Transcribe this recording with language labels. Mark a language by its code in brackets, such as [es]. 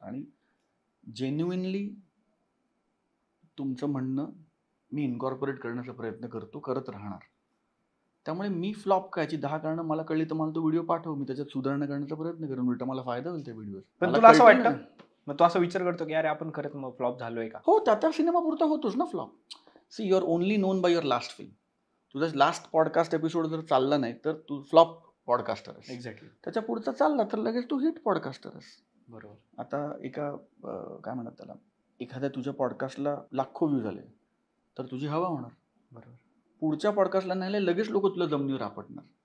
[mr] आणि जेन्युइनली तुमचं म्हणणं मी इन्कॉर्पोरेट करण्याचा प्रयत्न करतो, करत राहणार. त्यामुळे मी फ्लॉप काय याची 10 कारणं मला कळली तर मला तो व्हिडिओ पाठव, मी त्याच्यात सुधारणा करण्याचा प्रयत्न करेन, उलटा मला फायदा होईल त्या व्हिडिओ. पण तुला असं वाटतं, मग तू असं विचार करतो की अरे आपण खरंच मग फ्लॉप झालोय का? हो, त्या सिनेमा पुरता होतोच ना flop. [en] See, you are only known by your last film. [mr] तुझा लास्ट पॉडकास्ट एपिसोड जर चालला नाही तर तू फ्लॉप पॉडकास्टर आहेस. [en] Exactly. [mr] त्याच्या पुढचा चालला तर लगेच तू हिट पॉडकास्टर आहेस. बरोबर. आता काय म्हणतात त्याला, एखाद्या तुझ्या पॉडकास्टला लाखो व्ह्यू झाले तर तुझी हवा होणार. बरोबर. पुढच्या पॉडकास्टला नाही लगेच लोक तुला जमिनीवर आपटणार.